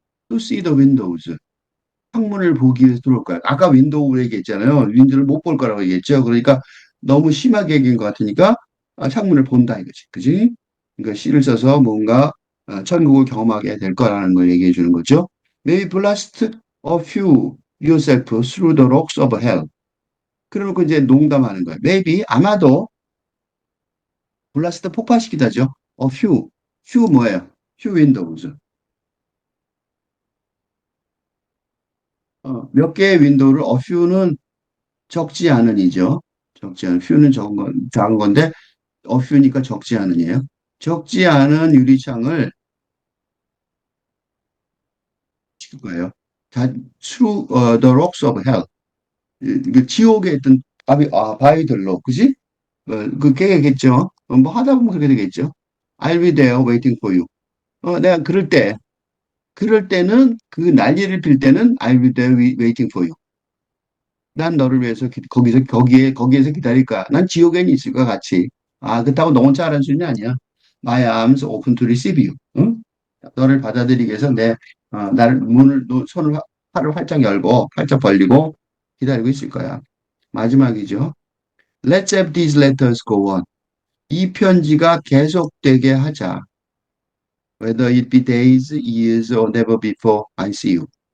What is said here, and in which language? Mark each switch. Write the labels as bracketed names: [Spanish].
[English] To see the windows. [Korean] 창문을 보기 위해서 들어올 거야. 아까 윈도우 얘기했잖아요. 윈도우를 못 볼 거라고 얘기했죠. 그러니까 너무 심하게 얘기한 것 같으니까 창문을 본다 이거지. 그지? 그러니까 시를 써서 뭔가 천국을 경험하게 될 거라는 걸 얘기해 주는 거죠. [English] Maybe blast a few yourself through the rocks of hell. [Korean] 그러고 이제 농담하는 거예요. Maybe 아마도 블라스트 폭파시키다죠. [English] few 뭐예요? few windows. [Korean] 몇 개의 윈도우를 few는 적지 않은이죠. 적지 않은 few는 작은 건데 few니까 적지 않은이에요. 적지 않은 유리창을 시킬 거예요. 다 [English] through the rocks of hell. [Korean] 이게 지옥에 있던 바위들로 그지? 그게 되겠죠. 뭐 하다 보면 그렇게 되겠죠. [English] I'll be there waiting for you. [Korean] 내가 그럴 때는 그 난리를 필 때는 [English] I'll be there waiting for you. [Korean] 난 너를 위해서 거기에서 기다릴 거야. 난 지옥에 있을 거야 같이. 그렇다고 너 혼자 하라는 소리는 아니야. [English] My arms open to receive you. [Korean] 응? 너를 받아들이기 위해서 나를 팔을 활짝 열고 활짝 벌리고 기다리고 있을 거야. 마지막이죠. [English] Let's have these letters go on. [Korean] 이 편지가 계속되게 하자. [English] Whether it be days, years, or never before I see you.